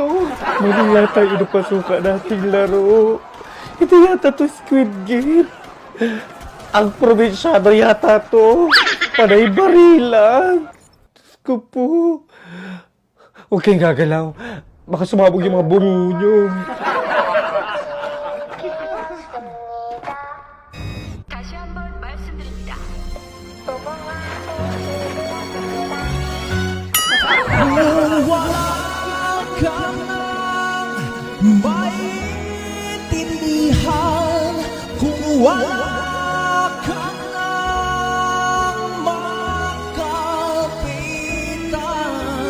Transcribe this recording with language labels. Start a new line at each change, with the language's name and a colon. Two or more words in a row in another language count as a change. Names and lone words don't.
Filipino: Mali yata yung napasukan nating laro. Hindi yata to Squid Game. Ang probinsyano yata to. Panay barilan. Diyos ko po. Huwag kayong gagalaw. Baka sumabog yung mga bungo nyo.
Korean: 다시 한번 말씀드립니다. 무궁화 꽃이 피었습니다.
Filipino: maintindihan kung wala kang makapitan.